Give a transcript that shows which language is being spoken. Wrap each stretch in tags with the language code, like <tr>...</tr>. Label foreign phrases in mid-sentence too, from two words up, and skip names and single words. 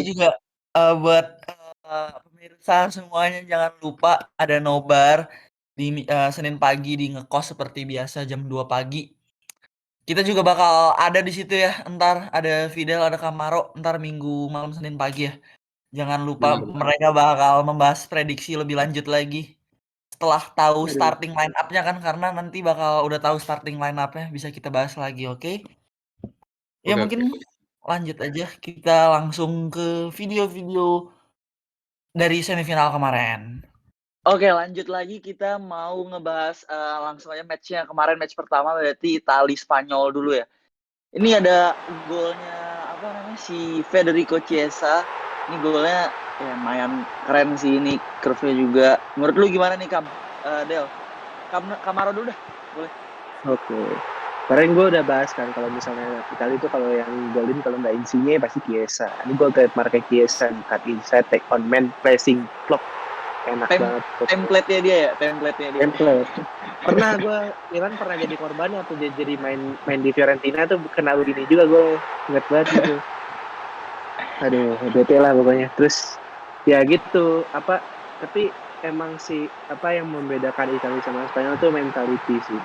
<id>juga buat pemirsa semuanya jangan lupa ada nobar di Senin pagi di ngekos seperti biasa jam 2 pagi. Kita juga bakal ada di situ ya. Entar ada Fidel, ada Kamaro, entar Minggu malam Senin pagi ya. Jangan lupa mereka bakal membahas prediksi lebih lanjut lagi. Setelah tahu</id> <en>starting line up-nya</en> <id>kan, karena nanti bakal udah tahu</id> <en>starting line up-nya</en> <id>bisa kita bahas lagi, oke? Ya mungkin lanjut aja kita langsung ke video-video dari semifinal kemarin. Oke, lanjut lagi kita mau ngebahas langsung aja match-nya kemarin, match pertama berarti Italia Spanyol dulu ya. Ini ada golnya si Federico Chiesa. Ini golnya ya lumayan keren sih, ini curve-nya juga. Menurut lu gimana nih Del? Kamaro dulu dah, boleh. Oke. Kemarin gue udah bahas kan kalau misalnya Italia itu kalau yang golin kalau nggak Insigne pasti Chiesa. Ini gue kayak market Chiesa,</id> <en>cut inside, take on man, pressing, block.</en> <id>Enak banget. Template-nya dia ya, Template. Pernah gue, Milan pernah jadi korban waktu dia jadi main di Fiorentina tuh kena begini juga, gue inget banget gitu. Aduh, bete lah pokoknya. Terus ya gitu, tapi emang sih yang membedakan Italia sama Spanyol tuh mentality sih.</id>